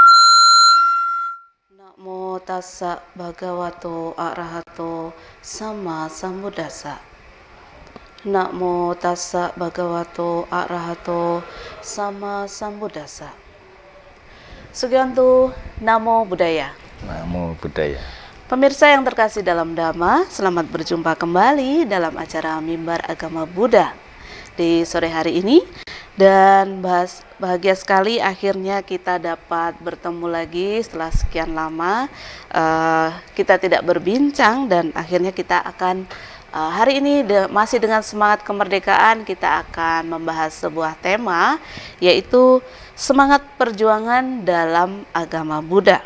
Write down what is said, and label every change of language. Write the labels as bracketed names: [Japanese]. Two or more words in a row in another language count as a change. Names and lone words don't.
[Pali] Namo tassa bhagavato arahato sama sambuddhassa. Namo tassa bhagavato arahato sama sambuddhassa. Sugianto, Namo Buddhaya. Namo Buddhaya. [Indonesian] Pemirsa yang terkasih dalam Dhamma, selamat berjumpa kembali dalam acara Mimbar Agama Buddha di sore hari ini. Dan bahagia sekali akhirnya kita dapat bertemu lagi setelah sekian lama kita tidak berbincang, dan akhirnya kita akan hari ini masih dengan semangat kemerdekaan kita akan membahas sebuah tema, yaitu semangat perjuangan dalam agama Buddha.